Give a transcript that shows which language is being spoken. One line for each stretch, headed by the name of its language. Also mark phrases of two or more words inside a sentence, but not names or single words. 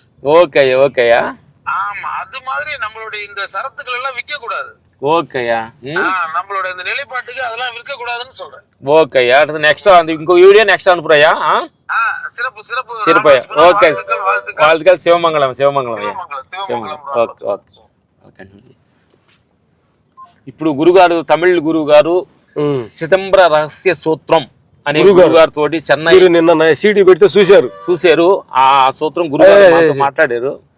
Tamil: ஓகேயா. ஆமா, அது மாதிரி நம்மளுடைய இந்த சரத்துக்கள் எல்லாம் விற்க கூடாது. ஓகேயா. நம்மளோட இந்த நிலைப்பாட்டுக்கு அதெல்லாம் விற்க கூடாதுன்னு சொல்றேன். ஓகேயா. நெக்ஸ்ட் அந்த உங்க வீடியோ நெக்ஸ்ட் அனுப்புறயா? சிறப்பு. ஓகே, வாழ்த்துக்கள். சிவமங்கலம்.
Telugu: ఓకే. ఇప్పుడు గురుగారు తమిళ గురుగారు సిదంబర రహస్య సూత్రం అనే గురుగారు తోటి చెన్నై నిన్న సీడీ పెడితే చూశారు. ఆ సూత్రం గురుగారు మాట్లాడారు.